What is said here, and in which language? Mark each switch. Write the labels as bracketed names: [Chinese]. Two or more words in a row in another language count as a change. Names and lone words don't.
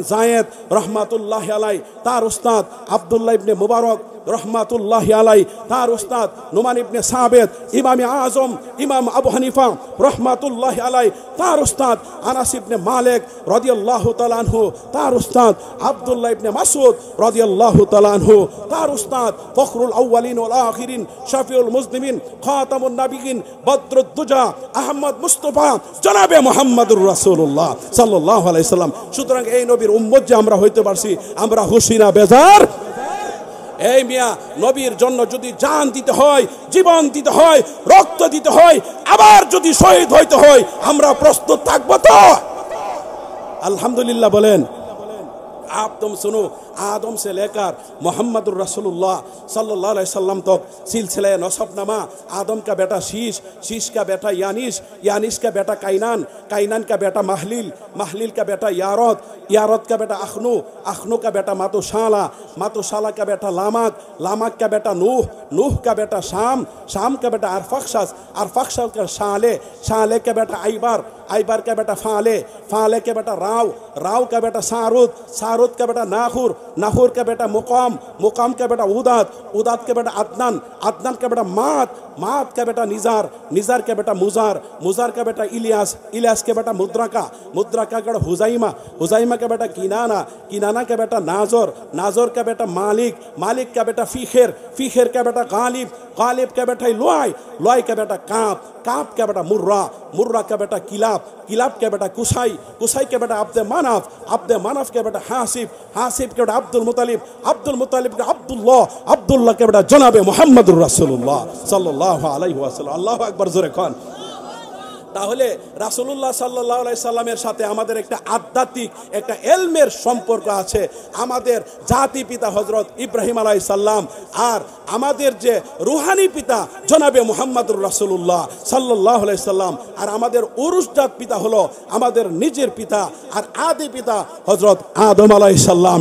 [Bangla] যায়েদ [Arabic] رحمة الله عليه, [Bangla] তার উস্তাদ আব্দুল্লাহ ইবনে মুবারক [Arabic] رحمة الله عليه, [Bangla] তার উস্তাদ নুমান ইবনে সাবেদ ইমামে আজম ইমাম আবু হানিফা [Arabic] رحمة الله عليه, [Bangla] তার উস্তাদ আনাস ইবনে মালিক [Arabic] رضي الله تعالى عنه, [Bangla] তার উস্তাদ আব্দুল্লাহ ইবনে মাসউদ [Arabic] رضي الله تعالى عنه, [Bangla] তার উস্তাদ [Arabic] فخر الأولين والآخرين شفيع المسلمين خاتم النبيين [Bangla] বদরুদ্দুজা আহমদ মুস্তাফা জনাবে [Arabic] محمد رسول الله صلى الله عليه وسلم. [Bangla] সুতরাং এই নবীর উম্মত যে আমরা হইতে পারছি, আমরা খুশি না বেজার? এই মিয়া, নবীর জন্য যদি জান দিতে হয়, জীবন দিতে হয়, রক্ত দিতে হয়, আবার যদি শহীদ হইতে হয়, আমরা প্রস্তুত থাকবো তো? আলহামদুলিল্লাহ বলেন। [Hindi] आप तुम सुनो, आदम से लेकर [Arabic] محمد رسول الله صلى الله عليه وسلم [Hindi] तक सिलसिला नसबनामा, आदम का बेटा शीश, शीश का बेटा यानिश, यानिश का बेटा काइनान, काइनान का बेटा महलिल, महलिल का बेटा यारद, यारद का बेटा अखनू, अखनू का बेटा मातुशाला, मातुशाला का बेटा लामक, लामक का बेटा नूह, नूह का बेटा शाम, शाम का बेटा अरफक्षस, अरफक्षस का शाले, शाले का बेटा आइबर, आइबर का बेटा फाले, फाले का बेटा राव, राव का बेटा सारुद, सारुद का बेटा नाखुर, नाखुर का बेटा मुकाम, मुकाम का बेटा उदात, उदात का बेटा अदनान, अदनान का बेटा मात, मात का बेटा निजार, निजार का बेटा मुजार, मुजार का बेटा इलियास, इलियास का बेटा मुद्रका, मुद्रका का बेटा हुजाइमा, हुजाइमा का बेटा किनाना, किनाना का बेटा नाजर, नाजर का बेटा मालिक, मालिक का बेटा फीखेर, फीखेर का बेटा गालिब, गालिब का बेटा लुआई, लुआई का बेटा काप, काप का बेटा मुर्रा, मुर्रा का बेटा किलाब, किलाब का बेटा कुसाई, कुसाई का बेटा अब्दे मानफ, अब्दे मानफ का बेटा हासिब, हासिब के बेटा अब्दुल मुतालिब, अब्दुल मुतालिब का अब्दुल्लाह, अब्दुल्लाह के बेटा जनाबे [Arabic] محمد رسول الله صلى الله عليه وسلم. الله أكبر, [Bangla] জোরে খান। তাহলে [Arabic] رسول الله صلى الله عليه [Bangla] সাল্লামের সাথে আমাদের একটা আধ্যাত্মিক, একটা এলমের সম্পর্ক আছে। আমাদের জাতি পিতা হযরত ইব্রাহিম [Arabic] عليه السلام, [Bangla] আর আমাদের যে রুহানি পিতা জনাবে [Arabic] محمد رسول الله صلى الله عليه وسلم, [Bangla] আর আমাদের উরুসজাত পিতা হলো আমাদের নিজের পিতা আর আদি পিতা হযরত আদম [Arabic] عليه السلام.